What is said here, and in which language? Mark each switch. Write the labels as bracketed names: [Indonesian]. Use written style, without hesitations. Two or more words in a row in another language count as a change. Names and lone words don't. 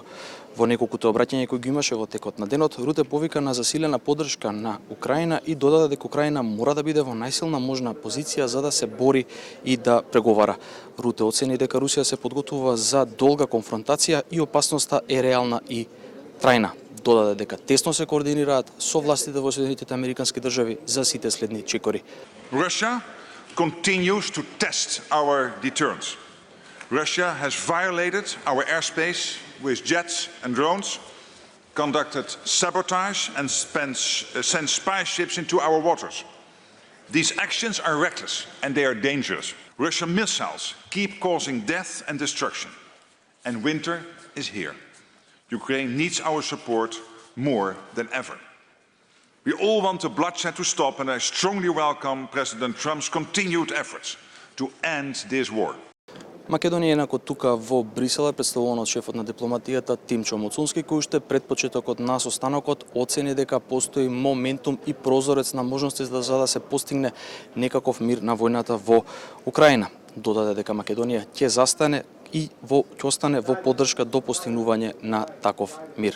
[Macedonian] Во неколкуте обраќања кои ги имаше во текот на денот, Руте повика на засилена поддршка на Украина и додаде дека Украина мора да биде во најсилна можна позиција за да се бори и да преговара. Руте оцени дека Русија се подготвува за долга конфронтација и опасноста е реална и трајна. Додаде дека тесно се координираат со властите во Соединетите Американски држави за сите следни чекори. [English] Russia continues to test our deterrence. Russia has violated our airspace with jets and drones, conducted sabotage and sent spy ships into our waters. These actions are reckless and they are dangerous. Russian missiles keep causing death and destruction. And winter is here. Ukraine needs our support more than ever. We all want the bloodshed to stop, and I strongly welcome President Trump's continued efforts to end this war. [Macedonian] Македонија инаку тука во Брисел е представувано од шефот на дипломатијата Тимчо Моцунски, кој уште пред почетокот на состанокот оцени дека постои моментум и прозорец на можности за да се постигне некаков мир на војната во Украина. Додаде дека Македонија ќе застане и ќе остане во поддршка до постигнување на таков мир.